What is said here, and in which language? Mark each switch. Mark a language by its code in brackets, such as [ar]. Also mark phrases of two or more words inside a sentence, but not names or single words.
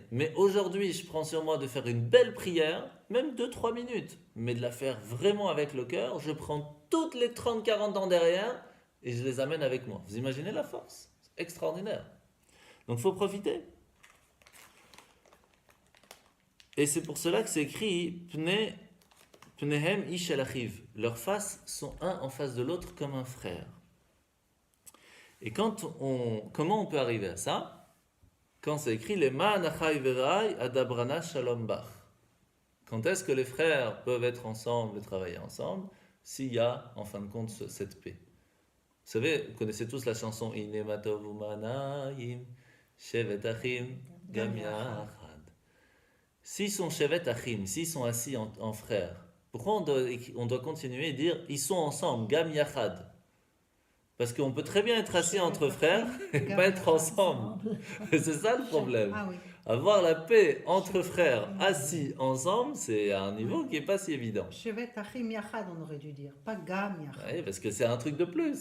[fr] Mais aujourd'hui, je prends sur moi de faire une belle prière, même 2-3 minutes, mais de la faire vraiment avec le cœur. Je prends toutes les 30-40 ans derrière et je les amène avec moi. Vous imaginez la force? C'est extraordinaire. Donc il faut profiter. Et c'est pour cela que c'est écrit [he] ופניהם איש אל אחיו. [fr] Leurs faces sont un en face de l'autre comme un frère. Et comment on peut arriver à ça? Quand c'est écrit les [he] למען אחי ורעי אדברה נא שלום בך. [fr] Quand est-ce que les frères peuvent être ensemble et travailler ensemble? S'il y a en fin de compte cette paix. Vous savez, vous connaissez tous la chanson [he] הנה מה טוב ומה נעים שבת אחים גם יחד. [fr] S'ils sont [he] שבת אחים, [fr] s'ils sont assis en frères, pourquoi on doit continuer et dire ils sont ensemble, [he] גם יחד? [fr] Parce qu'on peut très bien être assis entre frères et pas être ensemble. C'est ça le problème. Ah oui. Avoir la paix entre frères assis ensemble, c'est à un niveau qui n'est pas si évident. [he] שבת אחים יחד, [fr] on aurait dû dire, pas [he] גם יחד. [fr] Oui, parce que c'est un truc de plus.